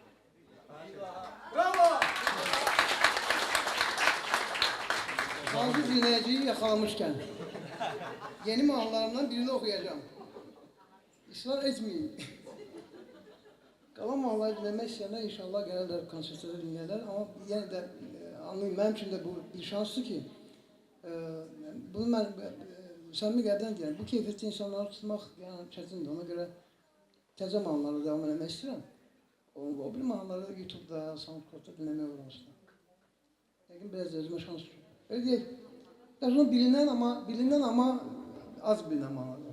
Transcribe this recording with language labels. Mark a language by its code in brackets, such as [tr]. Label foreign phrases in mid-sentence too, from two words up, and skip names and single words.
[tr] Bazı dinleyiciyi yakalamışken yeni mahnılarımdan birini okuyacağım. İsrar etmeyin. Kalan mahnıları dinlemek isteyenler inşallah gelirler, konsertleri dinlerler ama yine de anlayın, benim için de bu bir şanslı ki bunu ben [az] samimi qəlbdən deyirəm. Bu keyfiyyətli insanları tutmaq yəni çətindir. Ona görə təzə mahnıları devam etmək istəyirəm. O bir mahnıları da YouTube'da, SoundCloud'da dinləmək olur aslında. Yəqin biraz özümə şans düşür. Öyle deyək. [tr] Yazılan bilinen ama az bilinen mahnılar.